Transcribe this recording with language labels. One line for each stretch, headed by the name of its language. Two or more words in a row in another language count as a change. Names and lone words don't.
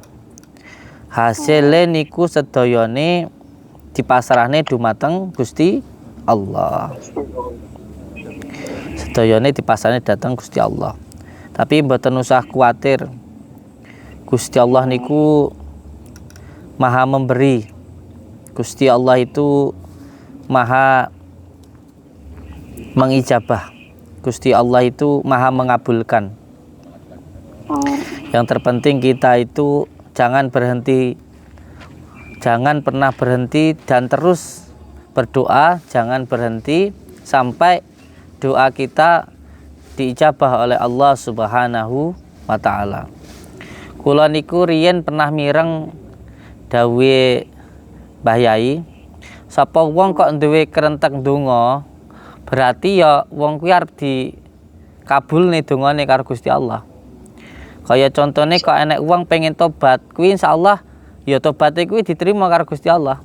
Javanese: Hasile niku sedayane dipasrahne dumateng Gusti Allah. Sedayane dipasrahne dateng Gusti Allah. Tapi mboten usah kuwatir. Gusti Allah niku
Indonesian: Maha memberi. Gusti Allah itu Maha mengijabah. Gusti Allah itu Maha mengabulkan. Yang terpenting kita itu jangan pernah berhenti dan terus berdoa, jangan berhenti sampai doa kita diijabah oleh Allah
Arabic: Subhanahu wa taala.
Javanese: Kula niku riyen pernah mireng dawe Mbah Yai, sapa wong kok duwe kerentek ndonga, berarti ya wong kuwi arep dikabulne dongane karo Gusti Allah. Kaya contone kok enek wong pengen tobat, kuwi insyaallah ya tobaté kuwi diterima karo Gusti Allah.